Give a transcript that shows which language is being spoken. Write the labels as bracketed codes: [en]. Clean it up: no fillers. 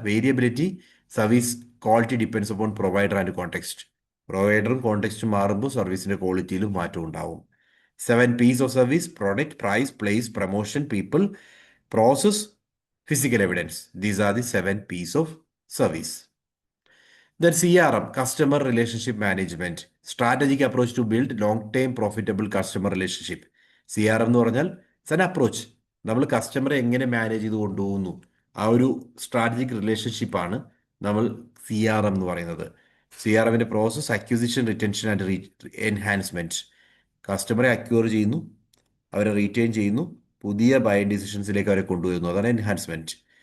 [en] Variability, service quality depends upon provider and context. [ml] പ്രൊവൈഡറും കോണ്ടെക്സ്റ്റും മാറുമ്പോൾ സർവീസിൻ്റെ ക്വാളിറ്റിയിലും മാറ്റം ഉണ്ടാവും. [en] 7 P's of service: product, price, place, promotion, people, process, physical evidence. These are the 7 P's of service. Then CRM, Customer Relationship Management, Strategic Approach to Build Long-Term Profitable Customer Relationship. [ml] CRM എന്ന് പറഞ്ഞാൽ [en] it's an approach, [ml] നമ്മൾ കസ്റ്റമറെ എങ്ങനെ manage ചെയ്ത് കൊണ്ടുപോകുന്നു, ആ ഒരു strategic റിലേഷൻഷിപ്പാണ് നമ്മൾ CRM എന്ന് പറയുന്നത്. [en] CRMൻ്റെ process: acquisition, retention and enhancement. [ml] കസ്റ്റമറെ acquire ചെയ്യുന്നു, അവരെ റീറ്റെയിൻ ചെയ്യുന്നു, പുതിയ ബൈ ഡിസിഷൻസിലേക്ക് അവരെ കൊണ്ടുവരുന്നു, അതാണ് എൻഹാൻസ്മെൻറ്റ്.